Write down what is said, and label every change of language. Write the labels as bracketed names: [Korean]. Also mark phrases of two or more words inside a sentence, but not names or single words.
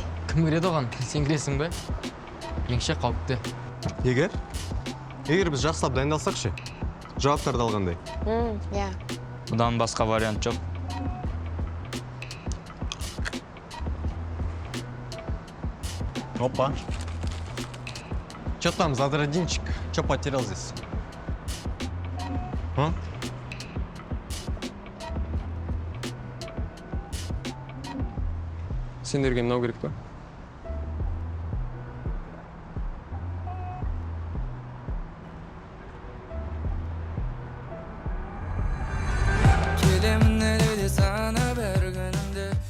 [Kazakh] Кім кіреді оған? Сен кіресің бе? Меніңше қауіпті. Егер біз жақсылап дайындалсақ ше, жауаптарды алғандай. Иә. Бұдан басқа вариант жоқ. Опа. [Russian] Че там, Задрадинчик? Че потерял здесь? А? [Kazakh] Сендерге мынау керек па? Келемін әлі де сана бір күнімді